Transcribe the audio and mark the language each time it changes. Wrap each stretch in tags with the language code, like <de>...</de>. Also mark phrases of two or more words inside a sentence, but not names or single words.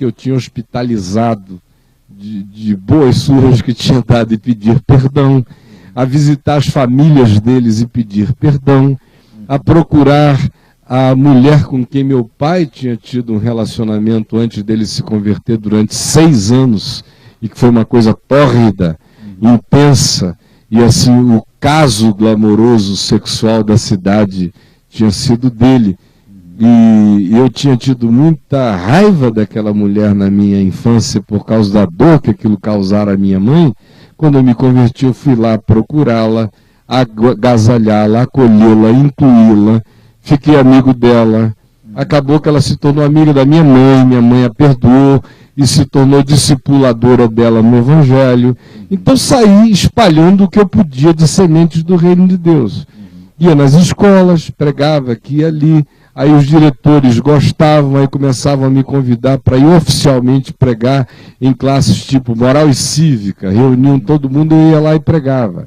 <pt>eu tinha hospitalizado de boas surras que tinha dado e pedir perdão, a visitar as famílias deles e pedir perdão, a procurar a mulher com quem meu pai tinha tido um relacionamento antes dele se converter durante 6 anos, e que foi uma coisa tórrida, intensa, e assim o caso glamouroso sexual da cidade tinha sido dele. E eu tinha tido muita raiva daquela mulher na minha infância por causa da dor que aquilo causara à minha mãe. Quando eu me converti, eu fui lá procurá-la, agasalhá-la, acolhê-la, incluí-la. Fiquei amigo dela, acabou que ela se tornou amiga da minha mãe a perdoou e se tornou discipuladora dela no Evangelho. Então saí espalhando o que eu podia de sementes do reino de Deus. Ia nas escolas, pregava aqui e ali, aí os diretores gostavam, aí começavam a me convidar para ir oficialmente pregar em classes tipo moral e cívica, reuniam todo mundo e eu ia lá e pregava.</pt>